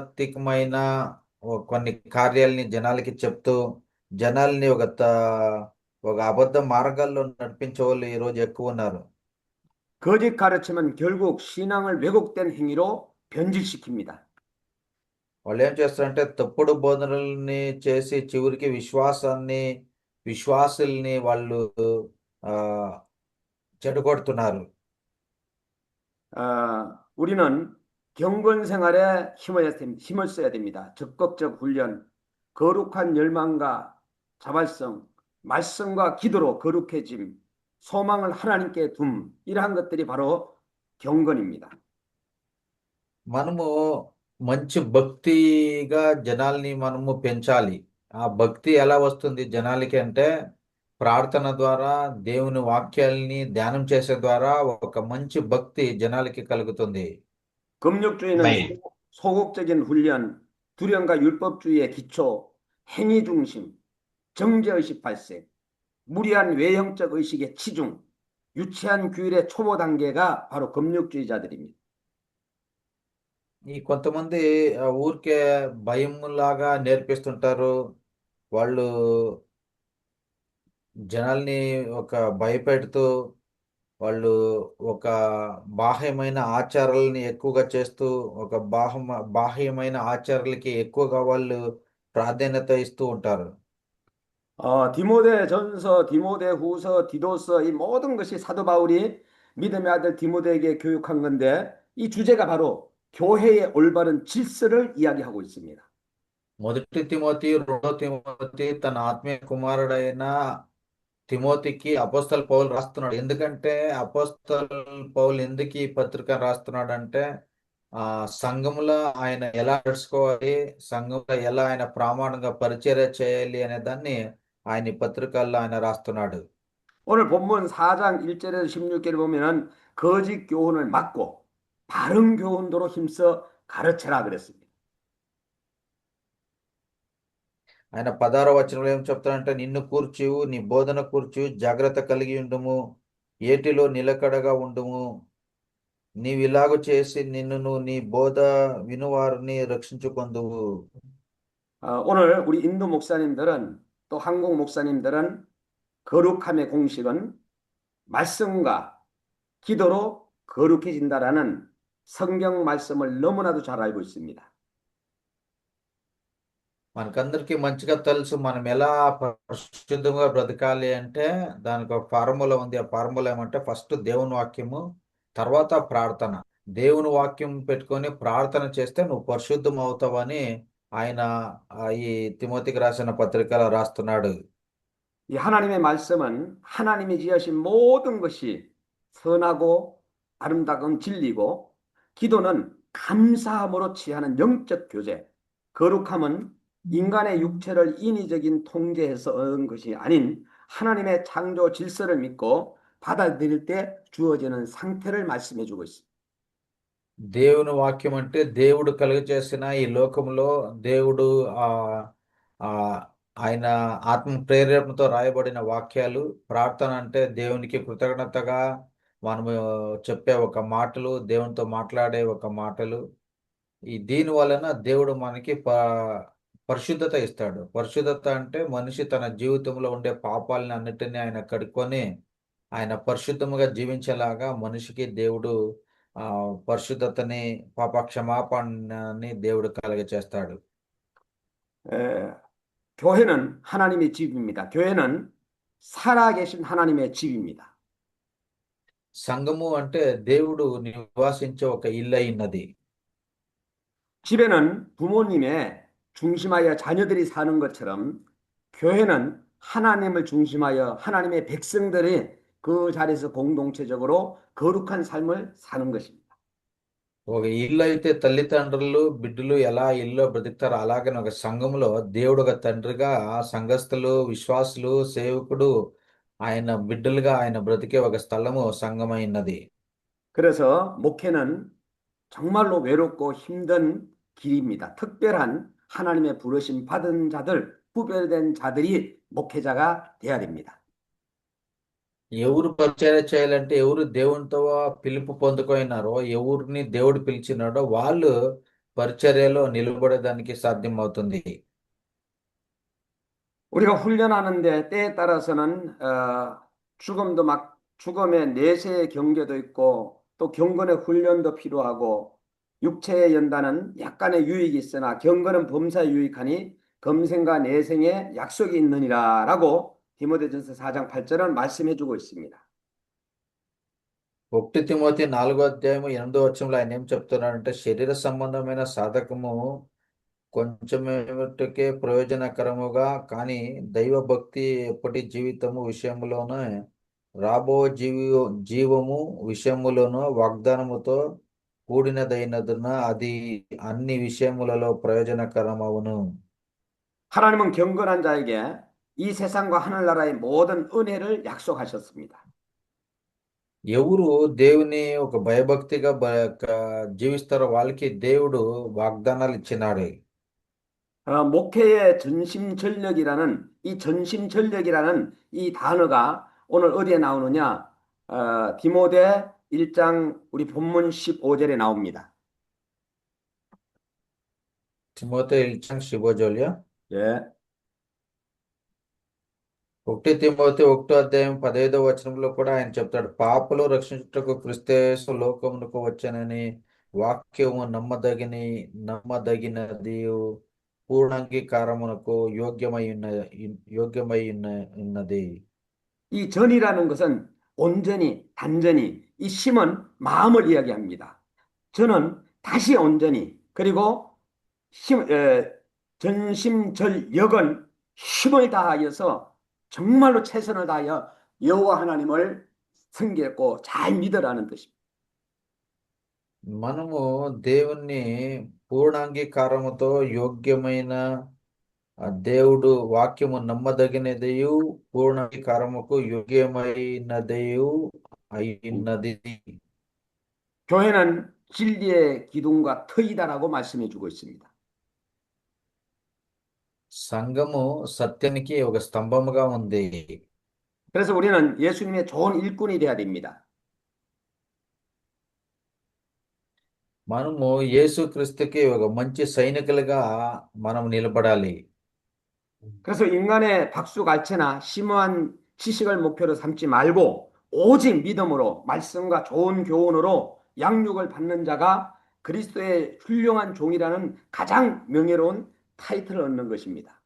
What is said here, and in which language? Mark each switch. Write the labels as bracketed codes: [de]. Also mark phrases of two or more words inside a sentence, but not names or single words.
[te] ఆధ్యాత్మికమైన కొన్ని కార్యాలని జనాలకి చెప్తూ జనాల్ని ఒక ఒక అబద్ధ మార్గాల్లో నడిపించే వాళ్ళు ఈ రోజు ఎక్కువ ఉన్నారు. [ko] 거짓 가르침은 결국 신앙을 왜곡된 행위로 변질시킵니다. [te] వాళ్ళు ఏం చేస్తారంటే తప్పుడు బోధనల్ని చేసి చివరికి విశ్వాసుల్ని వాళ్ళు ఆ చెడగొడుతున్నారు. [ko] 우리는 경건 생활에 힘을 써야 됩니다. 적극적 훈련, 거룩한 열망과 자발성, 말씀과 기도로 거룩해짐, 소망을 하나님께 둠, 이러한 것들이 바로 경건입니다. [te] మనము మంచి భక్తిగా జనాల్ని మనము పెంచాలి. ఆ భక్తి ఎలా వస్తుంది జనాలకి అంటే ప్రార్థన ద్వారా, దేవుని వాక్యాల్ని ధ్యానం చేసే ద్వారా ఒక మంచి భక్తి జనాలకి కలుగుతుంది. [ko] 금욕주의는 소극적인 훈련, 두려움과 율법주의의 기초, 행위 중심, 정죄의식 발생, 무리한 외형적 의식의 치중, 유치한 규율의 초보 단계가 바로 금욕주의자들입니다. [te] ఈ కొంతమంది ఊరికే భయంలాగా నేర్పిస్తుంటారు. వాళ్ళు జనాల్ని ఒక భయపెడుతూ వాళ్ళు ఒక బాహ్యమైన ఆచారాలని ఎక్కువగా చేస్తూ ఒక బాహ్యమైన ఆచారాలకి ఎక్కువగా వాళ్ళు ప్రాధాన్యత ఇస్తూ ఉంటారు. [ko] 디모데전서, 디모데후서, 디도서 이 모든 것이 사도 바울이 믿음의 아들 디모데에게 교육한 건데 이 주제가 바로 교회의 올바른 질서를 이야기하고 있습니다. [te] మొదటి తిమోతి, రెండో తిమోతి తన ఆత్మీయ కుమారుడైన తిమోతికి అపోస్తల పౌలు రాస్తున్నాడు. ఎందుకంటే అపోస్తల పౌలు ఎందుకు ఈ పత్రిక రాస్తున్నాడు అంటే సంఘంలో ఆయన ఎలా నడుచుకోవాలి, సంఘంలో ఎలా ఆయన ప్రామాణికంగా పరిచర్య చేయాలి అనే దాన్ని ఆయన ఈ పత్రికల్లో ఆయన రాస్తున్నాడు. [ko] 오늘 본문 4장 1절에서 16절을 보면은 거짓 교훈을 막고 바른 교훈도로 힘써 가르쳐라 그랬습니다. [te] ఆయన 16వ వచనంలో ఏం చెప్తాడంటే నిన్ను కూర్చు, నీ బోధన కూర్చు జాగ్రత్త కలిగి ఉండుము, ఏటిలో నిలకడగా ఉండుము. నీవిలాగు చేసి నిన్నును నీ బోధ వినువారిని రక్షించుకొందువు. [ko] 오늘 우리 인도 목사님들은 또 한국 목사님들은 거룩함의 공식은 말씀과 기도로 거룩해진다라는 성경 말씀을 너무나도 잘 알고 있습니다. [te] మనకందరికీ మంచిగా తెలుసు మనం ఎలా పరిశుద్ధంగా బ్రతకాలి అంటే దానికి ఒక ఫార్ములా ఉంది. ఆ ఫార్ములా ఏమంటే ఫస్ట్ దేవుని వాక్యము, తర్వాత ప్రార్థన. దేవుని వాక్యం పెట్టుకొని ప్రార్థన చేస్తే నువ్వు పరిశుద్ధం అవుతావని ఆయన ఈ తిమోతికి రాసిన పత్రికలో రాస్తున్నాడు. [ko] 이 하나님의 말씀은 하나님이 지으신 모든 것이 선하고 아름다운 진리고 기도는 감사함으로 취하는 영적 교제, 거룩함은 인간의 육체를 인위적인 통제해서 얻은 것이 아닌 하나님의 창조 질서를 믿고 받아들일 때 주어지는 상태를 말씀해 주고 있습니다. [te] దేవుని వాక్యం అంటే దేవుడు కలుగజేసిన ఈ లోకంలో దేవుడు ఆయన ఆత్మ ప్రేరేపణతో రాయబడిన వాక్యాలు. ప్రార్థన అంటే దేవునికి కృతజ్ఞతగా మనము చెప్పే ఒక మాటలు, దేవునితో మాట్లాడే ఒక మాటలు. దీని వలన దేవుడు మనకి పరిశుద్ధత ఇస్తాడు. పరిశుద్ధత అంటే మనిషి తన జీవితంలో ఉండే పాపాలని అన్నిటినీ ఆయన కడుక్కొని ఆయన పరిశుద్ధముగా జీవించేలాగా మనిషికి దేవుడు పరిశుద్ధతని, పాప క్షమాపణని దేవుడు కలుగజేస్తాడు. [ko] 교회는 하나님의 집입니다. 교회는 살아계신 하나님의 집입니다. [te] సంఘము అంటే దేవుడు నివాసించే ఒక ఇల్లు అయినది. [ko] 집에는 부모님의 중심하여 자녀들이 사는 것처럼 교회는 하나님을 중심하여 하나님의 백성들이 그 자리에서 공동체적으로 거룩한 삶을 사는 것입니다. [te] ఒక ఇల్లు అయితే తల్లిదండ్రులు బిడ్డలు ఎలా ఇల్లు బ్రతుకుతారో అలాగనే ఒక సంఘంలో దేవుడు ఒక తండ్రిగా సంఘస్థులు, విశ్వాసులు, సేవకుడు ఆయన బిడ్డలుగా ఆయన బ్రతికే ఒక స్థలము సంఘమైనది. [ko] 그래서 목회는 정말로 외롭고 힘든 길입니다. 특별한 하나님의 부르심 받은 자들, 구별된 자들이 목회자가 돼야 됩니다. [te] ఎవరు పరిచర్య చేయాలంటే ఎవరు దేవునితో పిలుపు పొందుకున్నారో, ఎవరిని దేవుడు పిలిచినాడో వాళ్ళు పరిచర్యలో నిలబడేదానికి సాధ్యం అవుతుంది. [ko] 우리가 훈련하는데 때에 따라서는 죽음도 막 죽음의 내세의 경계도 있고 또 경건의 훈련도 필요하고 육체의 연단은 약간의 유익이 있으나 경건은 범사에 유익하니 검생과 내생에 약속이 있느니라라고 디모데전서 4장 8절은 말씀해 주고 있습니다. [te] 1 తిమోతి 4వ అధ్యాయము 8వ వచనంలో ఆయన ఏం చెప్తున్నాడంటే శరీర సంబంధమైన సాధకము కొంచెమేమటుకే ప్రయోజనకరముగా కానీ దైవభక్తి ఎప్పటి జీవితము విషయములోనే రాబో జీవము విషయములోను వాగ్దానముతో కూడినదైనదున అది అన్ని విషయములలో ప్రయోజనకరమవును. [ko] 하나님은 경건한 자에게 이 세상과 하늘나라의 모든 은혜를 약속하셨습니다. [te] ఎవరు దేవుని ఒక భయభక్తిగా జీవిస్తారో వాళ్ళకి దేవుడు వాగ్దానాలు ఇచ్చినాడు. [ko] 목회의 전심전력이라는 이 전심전력이라는 이 단어가 오늘 어디에 나오느냐? 디모데 1장 우리 본문 15절에 나옵니다. [te] తిమోతి 1:15. [ko] 예. [te] 1 తిమోతి 1వ అధ్యాయం 15వ వచనంలో కూడా ఆయన చెప్తాడు, పాపలు రక్షించుటకు క్రీస్తు యేసు లోకమునకు వచ్చానని వాక్యము నమ్మదగినది పూర్ణాంగీకారమునకు యోగ్యమై ఉన్నది. [ko] 이 전이라는 것은 온전히, 단전히, 이 심은 마음을 이야기합니다. 전은 다시 온전히, 그리고 전심전력은 힘을 다하여서 정말로 최선을 다하여 여호와 하나님을 섬기고 잘 믿으라는 뜻입니다. [te] మనము దేవుణ్ణి పూర్ణాంగీకారముతో యోగ్యమైన దేవుడు వాక్యము నమ్మదగినదియు పూర్ణాంగీకారముకు యోగ్యమైనదియు అయినది. [ko] 교회는 진리의 기둥과 터이다라고 말씀해 주고 있습니다. [te] సంఘము సత్యానికి ఒక స్తంభముగా ఉంది. [ko] 그래서 우리는 예수님의 좋은 일꾼이 되어야 됩니다. [te] మనము యేసుక్రీస్తుకి ఒక మంచి సైనికులుగా మనం నిలబడాలి. [ko] 그래서 인간의 박수갈채나 심오한 지식을 목표로 삼지 말고 오직 믿음으로 말씀과 좋은 교훈으로 양육을 받는 자가 그리스도의 훌륭한 종이라는 가장 명예로운 타이틀을 얻는 것입니다.